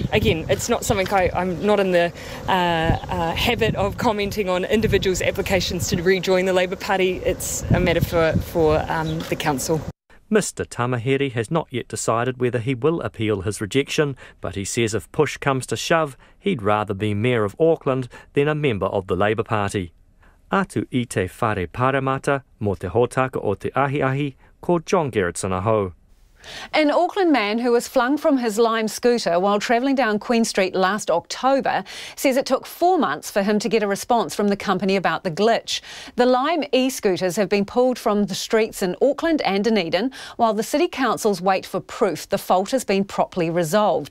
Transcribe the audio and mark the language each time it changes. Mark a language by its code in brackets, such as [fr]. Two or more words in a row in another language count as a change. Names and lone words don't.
[en] Again, it's not something I'm not in the habit of commenting on individuals' applications to rejoin the Labour Party. It's a matter for the Council. Mr Tamahere has not yet decided whether he will appeal his rejection, but he says if push comes to shove, he'd rather be Mayor of Auckland than a member of the Labour Party. [mi] atu I te whare paramata mo te hōtaka o te ahi ko John Gerritson aho. [en] An Auckland man who was flung from his Lime scooter while travelling down Queen Street last October says it took 4 months for him to get a response from the company about the glitch. The Lime e-scooters have been pulled from the streets in Auckland and Dunedin while the City Councils wait for proof the fault has been properly resolved.